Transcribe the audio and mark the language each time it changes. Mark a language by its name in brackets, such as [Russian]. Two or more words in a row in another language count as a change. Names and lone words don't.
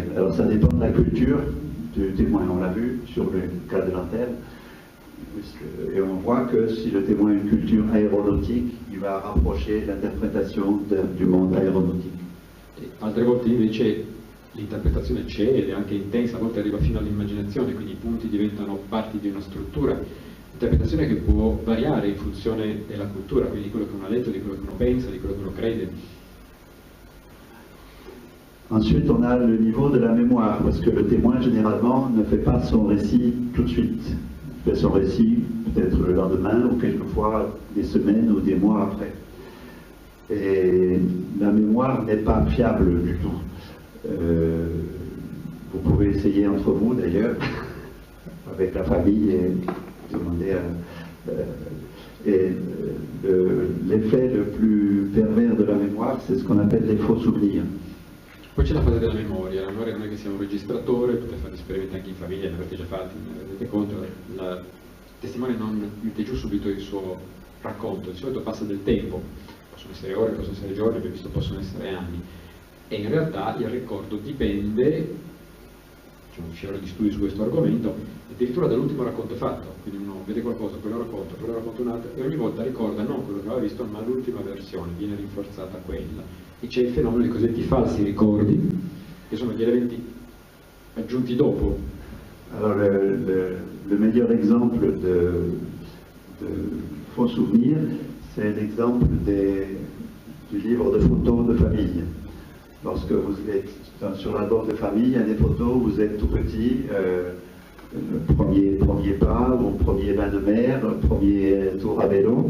[French] Alors ça dépend de la culture du témoin, on l'a vu sur le cas de lanterne. Et on voit que si le témoin a une culture aéronautique, il va rapprocher l'interprétation du monde aéronautique. [Italian] Altre volte invece l'interpretazione c'è ed è anche intensa, a volte arriva fino all'immaginazione, quindi i punti diventano parti di una struttura. Interpretazione che può variare in funzione della cultura, quindi di quello che uno ha letto, di quello che uno pensa, di quello che uno crede. [French] Ensuite, on a le niveau de la mémoire, parce que le témoin, généralement, ne fait pas son récit tout de suite. Il fait son récit peut-être le lendemain, ou quelquefois des semaines ou des mois après. Et la mémoire n'est pas fiable du tout. Vous pouvez essayer entre vous, d'ailleurs, avec la famille, et demander l'effet le plus pervers de la mémoire, c'est ce qu'on appelle les faux souvenirs. [Italian] Poi c'è la fase della memoria. La memoria non è che sia un registratore, potete fare esperimenti anche in famiglia, ne avete già fatti, ne rendete conto, il testimone non mette giù subito il suo racconto, di solito passa del tempo, possono essere ore, possono essere giorni, abbiamo visto possono essere anni, e in realtà il ricordo dipende, c'è un fiore di studi su questo argomento, addirittura dall'ultimo racconto fatto, quindi uno vede qualcosa, poi lo racconta un altro, e ogni volta ricorda non quello che aveva visto, ma l'ultima versione, viene rinforzata quella. E c'è il fenomeno dei cosiddetti falsi ricordi, che sono gli elementi aggiunti dopo. [French] Alors le meilleur exemple de faux souvenirs, c'est l'exemple du livre de photos de famille. Lorsque vous êtes sur l'album de famille, il y a des photos où vous êtes tout petit, le premier pas, ou premier bain de mer, premier tour à vélo.